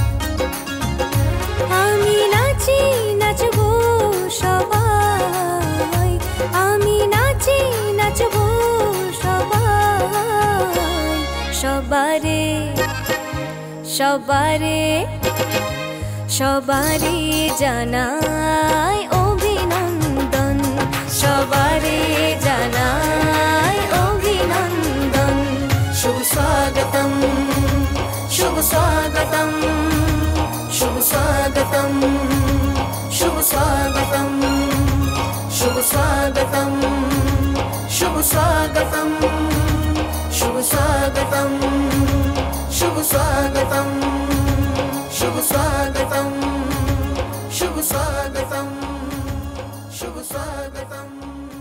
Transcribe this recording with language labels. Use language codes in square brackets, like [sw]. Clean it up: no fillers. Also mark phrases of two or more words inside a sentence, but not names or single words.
[bn] আমি নাচি নাচবো সবাই, আমি নাচি নাচবো সবাই। সবারে সবারে সবারে জানাই অভিনন্দন, সবারে জানাই অভিনন্দন। শুভ স্বাগতম, শুভ স্বাগতম, শুভ স্বাগতম, শুভ স্বাগতম, শুভ স্বাগতম, [hi] शुभ स्वागतम शुभ स्वागतम शुभ स्वागतम शुभ स्वागतम शुभ स्वागतम शुभ स्वागतम।